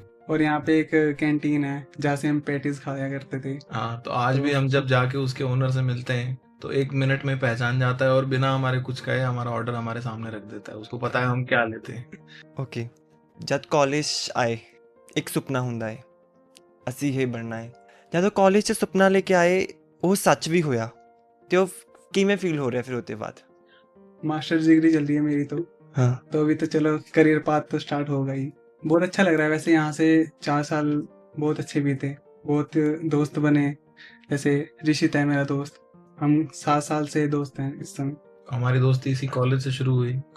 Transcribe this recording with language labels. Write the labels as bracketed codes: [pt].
[hi] और यहाँ पे एक कैंटीन है जहाँ से हम पैटीज खाया करते थे। हाँ, तो आज भी तो हम जब जाके उसके ओनर से मिलते हैं, तो 1 मिनट में पहचान जाता है और बिना हमारे कुछ कहे हमारा ऑर्डर हमारे सामने रख देता है। उसको पता है हम क्या लेते हैं। [pa] ओके, जद कॉलेज आए एक सुपना ਹੁੰਦਾ है ਅਸੀਂ ਇਹ ਬਣਨਾ ਹੈ। ਜਦੋਂ ਕਾਲਜ 'ਚ ਸੁਪਨਾ ਲੈ ਕੇ ਆਏ ਉਹ ਸੱਚ ਵੀ ਹੋਇਆ ਤੇ ਉਹ ਕਿਵੇਂ ਫੀਲ ਹੋ ਰਿਹਾ ਫਿਰ ਉਹਦੇ ਬਾਅਦ? [hi] मास्टर्स डिग्री चल रही है मेरी हाँ, तो अभी तो चलो करियर पाथ तो स्टार्ट होगा ही। बहुत अच्छा लग रहा है वैसे। यहाँ से 4 साल बहुत अच्छे बीते, बहुत दोस्त बने। जैसे ऋषित है मेरा दोस्त, हम 7 साल से दोस्त हैं इस समय। हमारी दोस्ती इसी कॉलेज से शुरू हुई।